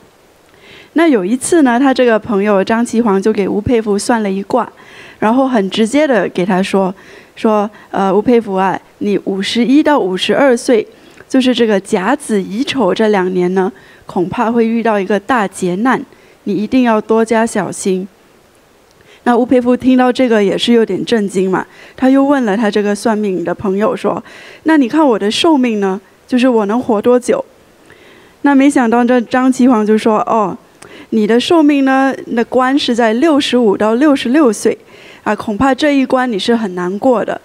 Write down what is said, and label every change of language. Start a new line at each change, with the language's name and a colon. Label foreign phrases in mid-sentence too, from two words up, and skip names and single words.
Chinese: 那有一次呢，他這個朋友張其遑就給吳佩孚算了一卦，然後很直接的給他說吳佩孚你51到52歲，就是這個甲子乙丑這2年呢，恐怕會遇到一個大劫難，你一定要多加小心。那吳佩孚聽到這個也是有點震驚嘛，他又問了他這個算命的朋友說，那你看我的壽命呢，就是我能活多久？那沒想到這張其遑就說，你的壽命呢，那關是在65到66歲恐怕這一關你是很難過的。